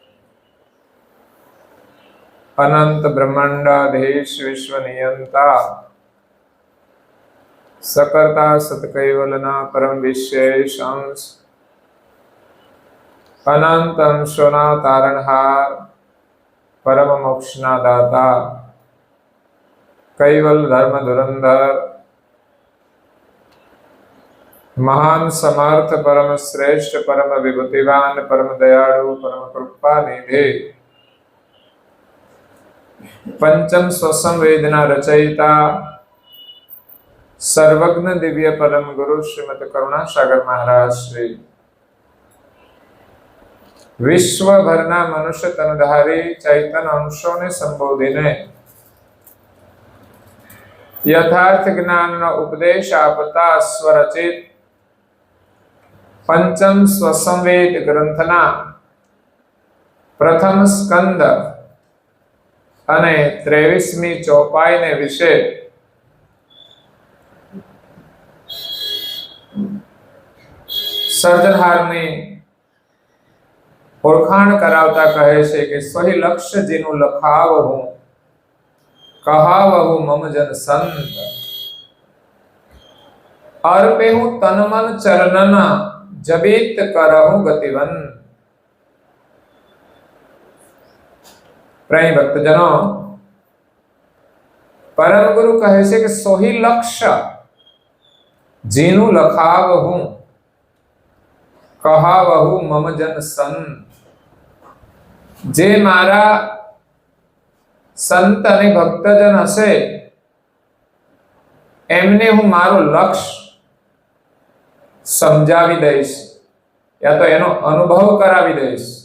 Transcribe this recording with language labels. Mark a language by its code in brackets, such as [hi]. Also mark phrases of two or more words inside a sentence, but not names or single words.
[gu] અનંત બ્રહ્માંડાધીશ વિશ્વ નિયંતા સકર્તા સતકૈવલના પરમ વિશેષ અંશ અનંત અંશોના તારણહાર પરમ મોક્ષના દાતા કૈવલ ધર્મ ધુરંધર મહાન સમર્થ પરમ શ્રેષ્ઠ પરમ વિભૂતિવાન પરમ દયાળુ પરમ કૃપા નિધિ પંચમ સ્વસમ વેદના રચયિતા સર્વજ્ઞ દિવ્ય પરમ ગુરુ શ્રીમદ કરુણા સાગર મહારાજ શ્રી વિશ્વ ભરના મનુષ્ય તનધારી ચૈતન્ય અંશો ને સંબોધીને યથાર્થ જ્ઞાન ઉપદેશ આપતા સ્વરચિત પંચમ સ્વસંવેદ ગ્રંથના પ્રથમ સ્કંદ અને 23મી ચોપાઈ ને વિષય સર્જનહારની ઓળખાણ કરાવતા કહે છે કે [hi] स्वहि लक्ष्य जेनु लखावहु कहावहु मम जन संत अर्पेहु तन मन चरणना जबित करहु गतिवन। [gu] પ્રિય ભક્તજનો, પરમ ગુરુ કહે છે કે [hi] सोही लक्ष्य जेनु लखावहु कहावहु मम जन संत, [gu] જે મારા સંત અને ભક્તજન હશે એમને હું મારો લક્ષ્ય સમજાવી દઈશ યા તો એનો અનુભવ કરાવી દઈશ।